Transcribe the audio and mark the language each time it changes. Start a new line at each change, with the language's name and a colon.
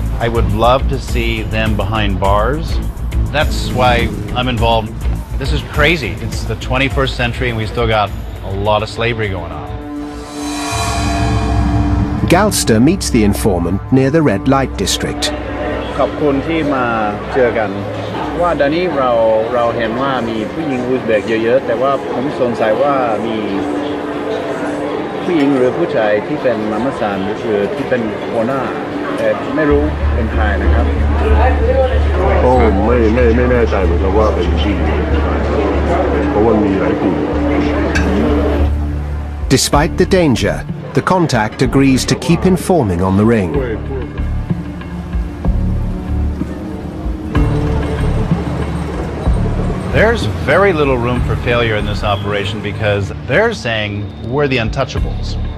English: I would love to see them behind bars. That's why I'm involved. This is crazy. It's the 21st century and we still got a lot of slavery going on. Galster meets the informant near the red light district.
Thai: ขอบคุณที่มาเจอกันว่าตอนนี้เราเห็นว่ามีผู้หญิงอุซเบกเยอะๆแต่ว่าผมสงสัยว่ามีผู้หญิงหรือผู้ชายที่เป็นมาม่าซานหรือที่เป็นหัวหน้าแต่ไม่รู้เป็นใครนะครับ ก็ไม่แน่ใจเหมือนกันว่าเป็นผู้หญิงเพราะว่ามีหลายกลุ่ม
English: Despite the danger, the contact agrees to keep informing on the ring. There's very little room for failure in this operation because they're saying we're the untouchables.